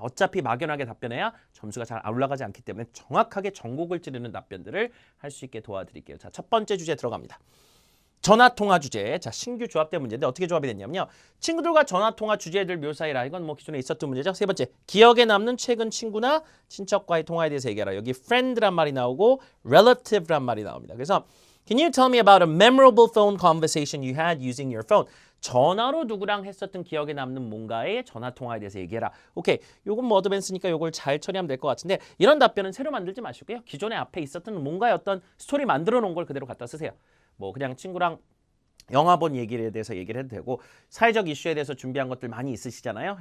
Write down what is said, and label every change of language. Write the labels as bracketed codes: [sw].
[ko] 어차피 막연하게 답변해야 점수가 잘 올라가지 않기 때문에 정확하게 전곡을 찌르는 답변들을 할 수 있게 도와드릴게요. 자, 첫 번째 주제 들어갑니다. 전화통화 주제. 자, 신규 조합된 문제인데 어떻게 조합이 됐냐면요. 친구들과 전화통화 주제들 묘사해라. 이건 뭐 기존에 있었던 문제죠. 세 번째, 기억에 남는 최근 친구나 친척과의 통화에 대해서 얘기하라. 여기 friend란 말이 나오고 relative란 말이 나옵니다. 그래서 [en] Can you tell me about a memorable phone conversation you had using your phone? [ko] 전화로 누구랑 했었던 기억에 남는 뭔가의 전화통화에 대해서 얘기해라. 오케이, 요건 뭐 어드밴스니까 요걸 잘 처리하면 될 것 같은데 이런 답변은 새로 만들지 마시고요. 기존에 앞에 있었던 뭔가의 어떤 스토리 만들어 놓은 걸 그대로 갖다 쓰세요. 뭐 그냥 친구랑 영화 본 얘기에 대해서 얘기를 해도 되고 사회적 이슈에 대해서 준비한 것들 많이 있으시잖아요.